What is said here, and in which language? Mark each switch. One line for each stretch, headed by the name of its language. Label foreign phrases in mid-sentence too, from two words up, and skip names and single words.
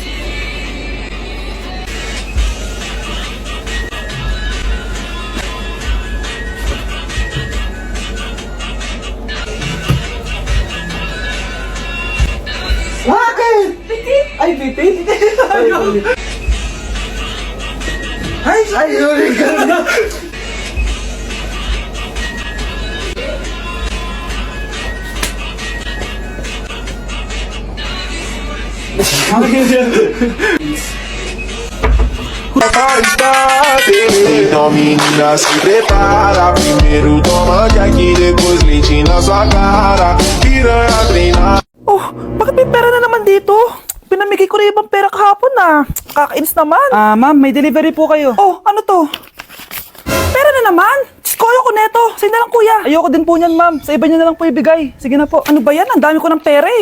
Filipino: Bakit? Ay, bitin! Ay, sorry ka na.
Portuguese: Então menina se prepara. Primeiro toma Jack, depois leite na sua cara. Piranha treinar.
Filipino: Oh, bakit may pera na naman dito? Pinamigay ko rin ibang pera kahapon ah. Kakainis naman. Ma'am, may delivery po kayo. Oh, ano to? Pera na naman? Diyos ko, ayoko neto. Sa'yo na lang kuya. Ayoko din po niyan ma'am. Sa iba niyo na lang po ibigay. Sige na po. Ano ba yan? Ang dami ko ng pera eh.